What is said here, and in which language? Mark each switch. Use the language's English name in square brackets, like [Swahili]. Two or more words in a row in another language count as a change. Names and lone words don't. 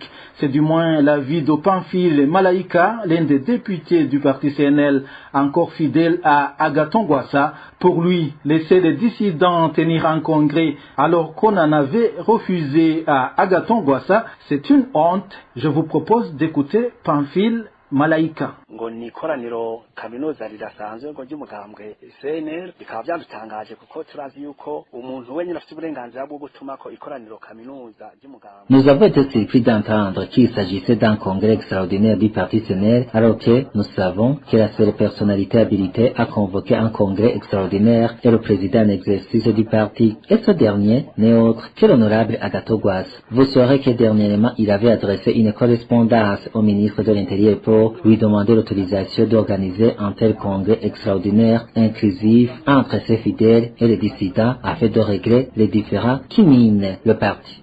[French] C'est du moins l'avis de Pamphile Malaika, l'un des députés du parti CNL, encore fidèle à Agathon Rwasa. Pour lui, laisser les dissidents tenir un congrès alors qu'on en avait refusé à Agathon Rwasa, c'est une honte. Je vous propose d'écouter Pamphile Malaika. [Rundi] ngo ni ikoraniro kaminuza ridasanzwe ngo ry'umugambwe CNL bikaba byadutangaje kuko turazi yuko umuntu wenyine afite uburenganzira bwo gutuma ko ikoraniro kaminuza ry'umugambwe. [French] Nous avons été surpris d'entendre qu'il s'agissait d'un congrès extraordinaire du parti CNL alors que nous savons que la seule personnalité habilitée à convoquer un congrès extraordinaire est le président en exercice du parti. Et ce dernier n'est autre que l'honorable Agathon Rwasa. Vous saurez que dernièrement il avait adressé une correspondance au ministre de l'Intérieur pour lui demander l'autorisation d'organiser un tel congrès extraordinaire inclusif entre ses fidèles et les dissidents afin de régler les différends qui minent le parti.